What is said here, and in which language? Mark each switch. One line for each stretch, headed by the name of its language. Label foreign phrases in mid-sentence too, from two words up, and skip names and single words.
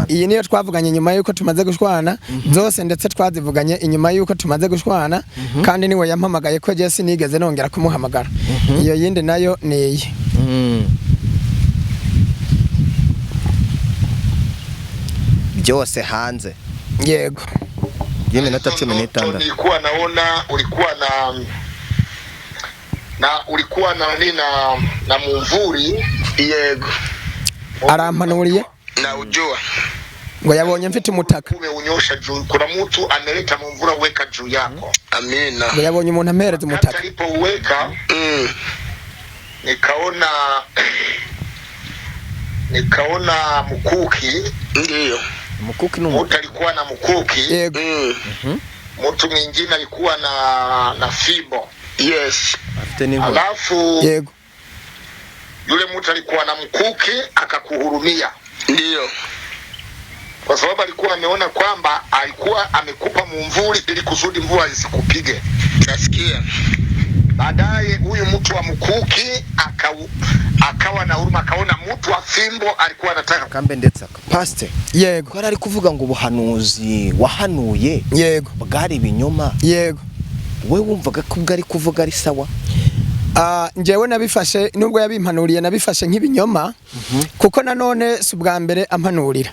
Kinyarwanda: Iyi niyo twavuganye nyuma yuko tumaze gushwana zose ndetse twazivuganye inyuma yuko tumaze gushwana kandi niwe yampamagaye ko je sinigeze nongera kumuhamagara. Iyo yindi nayo ni iyi. byose hanze. Yego. Y'iminota 16.
Swahili: Nilikuwa naona ulikuwa na mumvuri.
Kinyarwanda: Yego. Arampanuriye
Swahili: na ujua
Kinyarwanda: ngo yabonye mfite umutaka.
Swahili: Umeunyosha juu, kuna mtu ameleta mumvura uweka juu yako. Amina.
Kinyarwanda: Ngo yabonye umuntu amereza umutaka.
Swahili: Alipouweka nikaona mkuki. Ndio. Mkuki ni mtu alikuwa na mkuki.
Kinyarwanda: Yego.
Swahili: Mtu mwingine alikuwa na fimbo. Yes. Alafu
Kinyarwanda: yego.
Swahili: Yule mtu alikuwa na mkuki akakuhurumia. Ndio. Kwa sababu alikuwa ameona kwamba alikuwa amekupa mumvuri ili kusudi mvua isikupige. Nasikia. Baadaye huyu mtu wa mkuki akawa na huruma, akaona mtu wa fimbo alikuwa anataka
Kinyarwanda: kambe ndetse Pastor. Yego. Ko ari kuvuga ngo ubuhanuzi wahanuye. Yego. Bwari ibinyoma. Yego. We wumvaga ko bwari kuvuga ari sawa? Njewe nabifashe nubwo yabimpanuriye nabifashe nk'ibinyoma kuko nanone subwa mbere ampanurira.